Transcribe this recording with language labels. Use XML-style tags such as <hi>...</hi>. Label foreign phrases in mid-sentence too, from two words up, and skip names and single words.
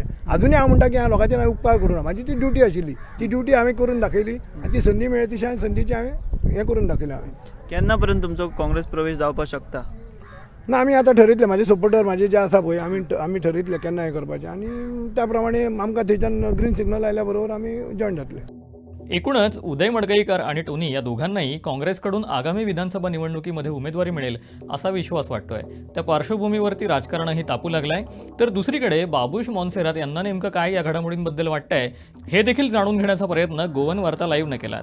<kok>आजुनूय हांव म्हणटा की हांव लोकांचेर हांवें उपकार करूं ना. म्हाजी ती ड्युटी आशिल्ली. ती ड्युटी हांवें करून दाखयली आनी ती संदी मेळ्ळी तशी हांवें संदीची हांवें हें करून दाखयलें. हांवें केन्ना पर्यंत तुमचो काँग्रेस प्रवेश जावपाक शकता? ना आमी आतां ठरयतले. म्हाजे सपोर्टर म्हाजे जे आसा पळय आमी ठरयतले केन्ना हें करपाचें आनी त्या प्रमाणे आमकां थंयच्यान</kok> <en>green signal</en> <kok>आयल्या बरोबर आमी जॉयन जातले.</kok> <mr>एकूणच उदय मडकईकर आणि टोनी या दोघांनाही काँग्रेसकडून आगामी विधानसभा निवडणुकीमध्ये उमेदवारी मिळेल असा विश्वास वाटतोय. त्या पार्श्वभूमीवरती राजकारणही तापू लागलंय. तर दुसरीकडे बाबूश मॉन्सेरात यांना नेमकं काय या घडामोडींबद्दल वाटतंय हे देखील जाणून घेण्याचा प्रयत्न गोवन वार्ता लाईव्हनं केला.</mr>